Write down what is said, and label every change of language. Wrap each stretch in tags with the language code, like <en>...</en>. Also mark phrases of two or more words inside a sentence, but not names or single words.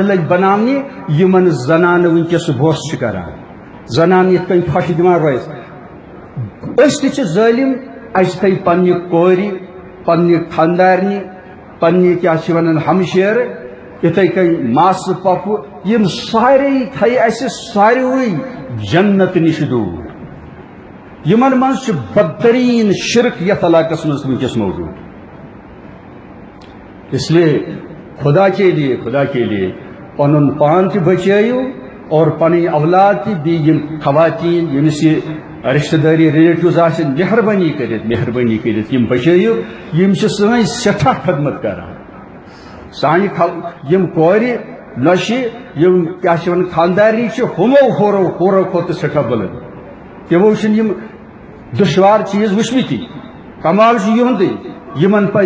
<ks>لٔگۍ بناونہِ یِمن زنانہٕ وٕنکیٚس بوس چھِ کران زنانہٕ یِتھ کٔنۍ پھۄشہِ دِوان روزِ أسۍ تہِ چھِ ظٲلِم اَسہِ تھٲے پننہِ کورِ پننہِ خاندارنہِ پننہِ کیٛاہ چھِ ونان ہمشیرٕ یِتھے کٔنۍ ماسہٕ پۄپھٕ یِم سارے تھٲے اَسہِ ساروٕے جنت نِش دوٗر یِمن منٛز چھُ بدتریٖن شرک یتھ علاقس منٛز وٕنکیٚس موجوٗد</ks> <ur>اس لیے خدا کے لیے</ur> <ks>پنُن پان تہِ بچٲیِو اور پنٕنۍ اولاد تہِ بیٚیہِ یِم خواتیٖن ییٚمِس یہِ رشتہ دٲری ریلیٹِوز آسن مہربٲنی کٔرِتھ یِم بچٲیِو یِم چھِ سٲنۍ سٮ۪ٹھاہ خدمت کران سانہِ یِم کورِ نۄشہِ یِم کیٛاہ چھِ ونان خاندارنہِ چھِ ہُمو ہورو کھۄتہٕ سٮ۪ٹھاہ بُلند تِمو چھِنہٕ یِم دُشوار چیٖز وٕچھمٕتی کمال چھُ یِہُنٛدُے یِمن پزِ</ks>